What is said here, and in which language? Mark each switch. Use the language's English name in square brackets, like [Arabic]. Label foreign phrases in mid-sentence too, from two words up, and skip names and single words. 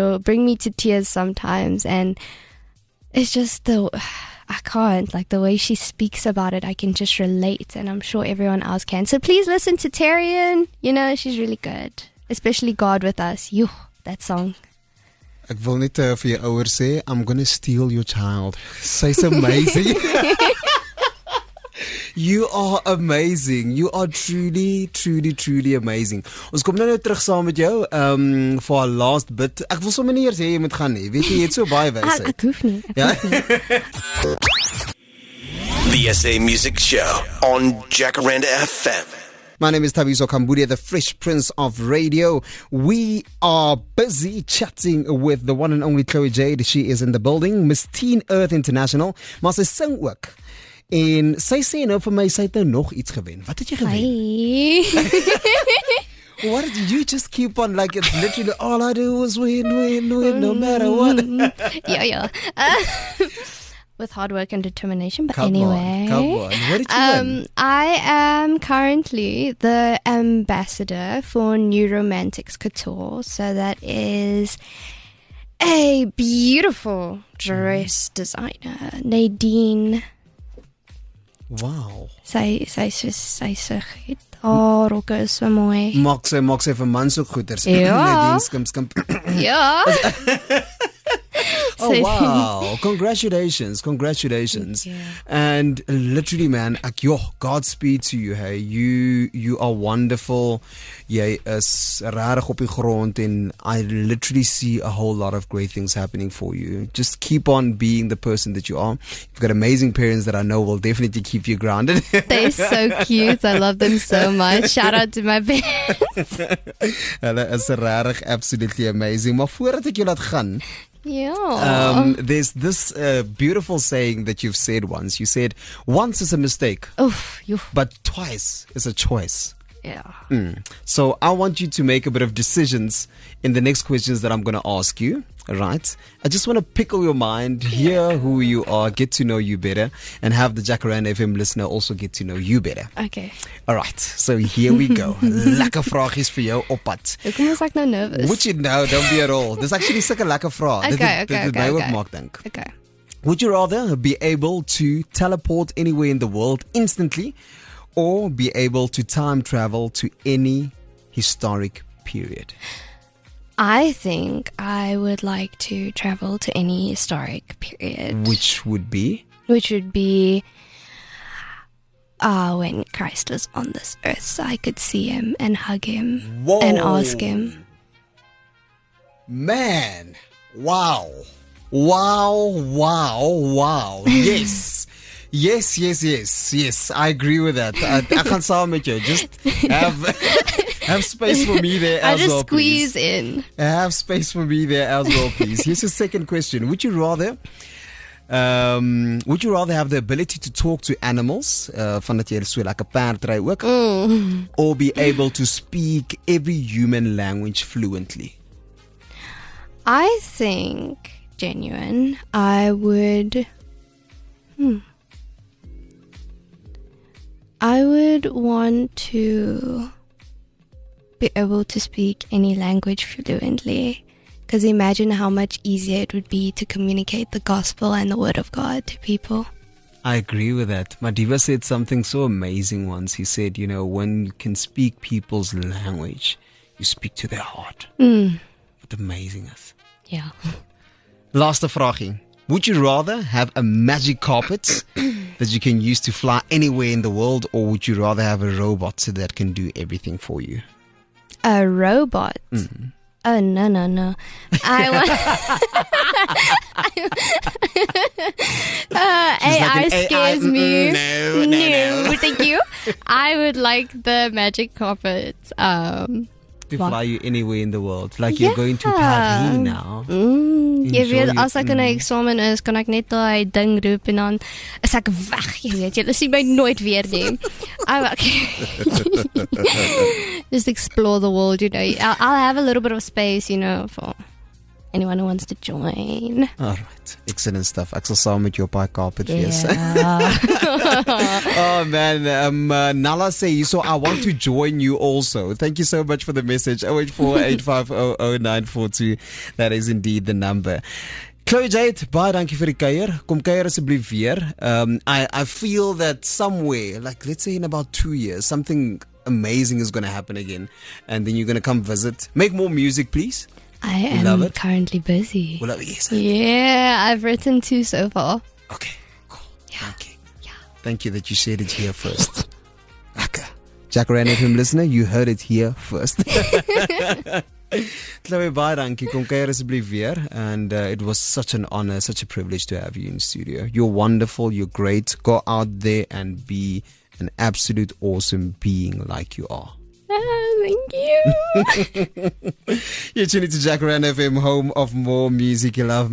[English] It'll bring me to tears sometimes. And it's just I can't, like, the way she speaks about it, I can just relate, and I'm sure everyone else can. So please listen to Tyrion. You know, she's really good, especially God With Us. That song. [Afrikaans] Ek wil net vir jou ouers sê, [English] I'm gonna steal your child. Sy's amazing. You are amazing. You are truly, truly, truly amazing. [Afrikaans] Ons kom nou terug saam met jou [English] for our last bit. [Afrikaans] Ek wil sommer nie eers hê jy moet gaan nie. Weet jy, jy het so baie wysheid. Ek hoef nie. [English] The SA Music Show on Jacaranda FM. My name is Thabiso Khambule, the Fresh Prince of Radio. We are busy chatting with the one and only Chloe-Jade. She is in the building. Miss Teen Earth International. [Afrikaans] Maar sy sing ook. En sy sê nou vir my, sy het nou nog iets gewen. Wat het jy gewen? [English] What did you just keep on, like it's literally all I do is win, no matter what. Yeah. With hard work and determination, but Come anyway. on. What did you win? I am currently the ambassador for New Romantics Couture. So that is a beautiful dress designer, Nadine. Wow. [Afrikaans] Sy sê dit. Oh, rokke is so mooi. Maak sy vir mans ook goeders. Ja. Skimp. Ja. [English] Oh wow. Congratulations. Thank you. And literally man, Godspeed to you. Hey, you are wonderful. [Afrikaans] Jy is rarig op die grond en [English] I literally see a whole lot of great things happening for you. Just keep on being the person that you are. You've got amazing parents that I know will definitely keep you grounded. They're so cute. I love them so much. Shout out to my parents. [Afrikaans] Hulle is rarig [English] absolutely amazing. [Afrikaans] Maar voordat ek jou laat gaan, [English] Yeah. there's this beautiful saying that you've said once. You said, once is a mistake, Oof. but twice is a choice. Yeah. So I want you to make a bit of decisions in the next questions that I'm going to ask you. Right? I just want to pickle your mind, hear who you are, get to know you better, and have the Jacaranda FM listener also get to know you better. Okay. All right. So here we go. [Afrikaans] Lekker vragies vir jou op pad. Hoekom is ek nou nervous? [English] Would you know? Don't be at all. [Afrikaans] Dis actually sulke lekker vrae. Dit my ook maak dink. [English] Okay. Would you rather be able to teleport anywhere in the world instantly, or be able to time travel to any historic period? I think I would like to travel to any historic period. Which would be? Which would be when Christ was on this earth, so I could see him and hug him and ask him. Man, wow. Yes. I agree with that. [Afrikaans] Ek gaan saam met jou. [English] Just have space for me there I as just well, squeeze please. in. Have space for me there as well, please. Here's your second question. Would you rather have the ability to talk to animals, [Afrikaans] van dat jy so like 'n perd ry ook, [English] or be able to speak every human language fluently? I think, genuine, I would want to be able to speak any language fluently. Because imagine how much easier it would be to communicate the gospel and the word of God to people. I agree with that. Madiba said something so amazing once. He said, when you can speak people's language, you speak to their heart. What amazing is. Yeah. [Afrikaans] Laaste vraagie. [English] Would you rather have a magic carpet that you can use to fly anywhere in the world, or would you rather have a robot that can do everything for you? A robot? Oh, no. I want... AI scares me. No, thank you. I would like the magic carpet. To fly you anywhere in the world. Like you're going to Paris now. [Afrikaans] Jy weet, as ek in 'n eksamen is, kan ek net daai ding roep en dan is ek weg, jy weet. Jy sien my nooit weer nie. [English] Just explore the world, I'll have a little bit of space, for anyone who wants to join. All right. Excellent stuff. [Afrikaans] Ek sal saam met jou op daai carpet wees. [English] Oh man, Nala say, so I want to join you also. Thank you so much for the message. 0848500942. That is indeed the number. Chloe-Jade, [Afrikaans] baie dankie vir die kuier. Kom kuier asseblief weer. [English] I feel that somewhere, like let's say in about 2 years, something amazing is going to happen again, and then you're going to come visit. Make more music, please. I love am it? currently busy. Well, yes. Yeah, I've written 2 so far. Okay, cool. Thank you. Yeah. Thank you that you shared it here first. Okay. Jacaranda FM listener, you heard it here first. Chloe, [Afrikaans] baie dankie. Kom kuier asseblief weer. [English] And it was such an honor, such a privilege to have you in studio. You're wonderful. You're great. Go out there and be an absolute awesome being like you are. Thank you. You're tuning to Jacaranda FM, home of more music you love.